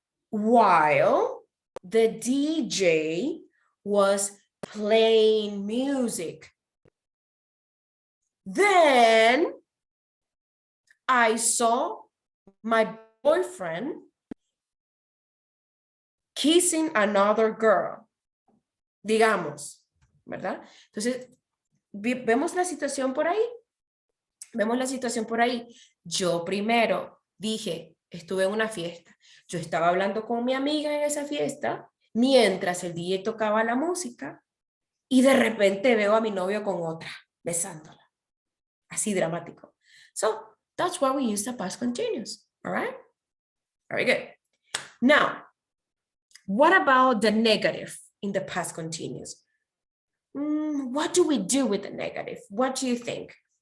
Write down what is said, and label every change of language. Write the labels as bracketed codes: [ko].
[en] While the DJ was playing music. Then I saw my boyfriend kissing another girl. [es] Digamos, ¿verdad? Entonces, vemos la situación por ahí. Vemos la situación por ahí. Yo primero dije, estuve en una fiesta. Yo estaba hablando con mi amiga en esa fiesta mientras el DJ tocaba la música y de repente veo a mi novio con otra, besándola. Así dramático. [en] So, that's why we use the past continuous. All right? Very good. Now, what about the negative in the past continuous? What do we do with the negative? What do you think?